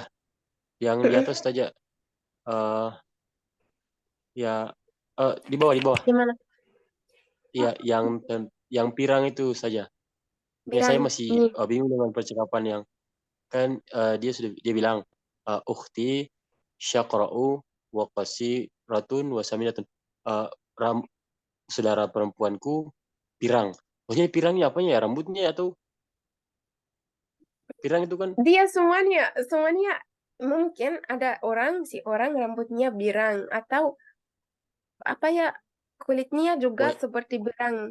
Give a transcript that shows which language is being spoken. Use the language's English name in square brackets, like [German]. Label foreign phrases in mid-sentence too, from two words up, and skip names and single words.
[Indonesian] Yang di atas saja. Ya, di bawah. Gimana? Ya, yang pirang itu saja. Ya, saya Pirang. masih bingung dengan percakapan yang kan dia bilang [Arabic] أختي شقراء وقصيرة وسمينة. [Indonesian] Saudara perempuanku pirang. Maksudnya pirangnya apanya ya? Rambutnya atau pirang itu kan? Dia semuanya mungkin ada si orang rambutnya birang atau apa ya, kulitnya juga seperti birang.